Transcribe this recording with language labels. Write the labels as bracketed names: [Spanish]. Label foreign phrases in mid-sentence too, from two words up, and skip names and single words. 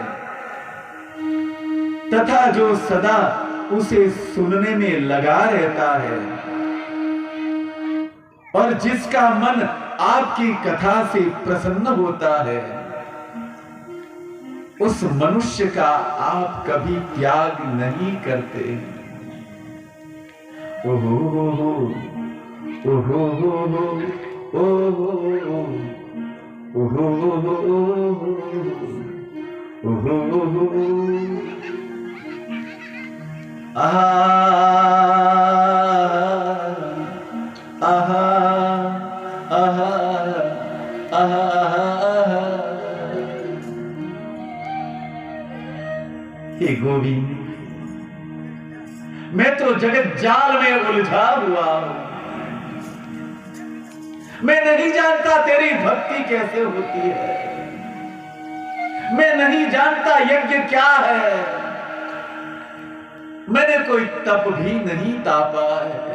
[Hindi] तथा जो सदा उसे सुनने में लगा रहता है और जिसका मन आपकी कथा से प्रसन्न होता है, उस मनुष्य का आप कभी त्याग नहीं करते। ओहो ओहो ओहो ओहो ओहो ओहो आहा आहा आहा आहा। हे गोविंद, मैं तो जगत जाल में उलझा हुआ हूं। मैं नहीं जानता तेरी भक्ति कैसे होती है, मैं नहीं जानता यज्ञ क्या है, मैंने कोई तप भी नहीं तापा है।